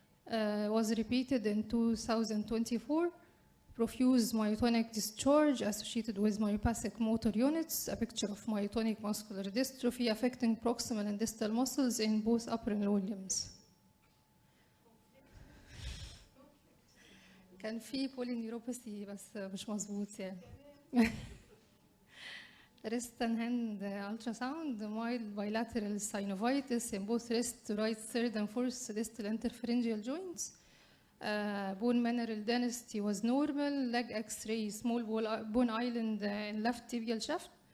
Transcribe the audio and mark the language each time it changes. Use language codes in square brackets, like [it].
[en] Was repeated in 2024. Profuse myotonic discharge associated with myopathic motor units, a picture of myotonic muscular dystrophy affecting proximal and distal muscles in both upper and lower limbs. [ar] كان في polyneuropathy بس مش مظبوط يعني. [en] Wrist and hand ultrasound, mild bilateral synovitis in both wrist, right third and fourth distal interpharyngeal joints. Bone mineral density was normal. Leg X-ray, small bone island in left tibial shaft.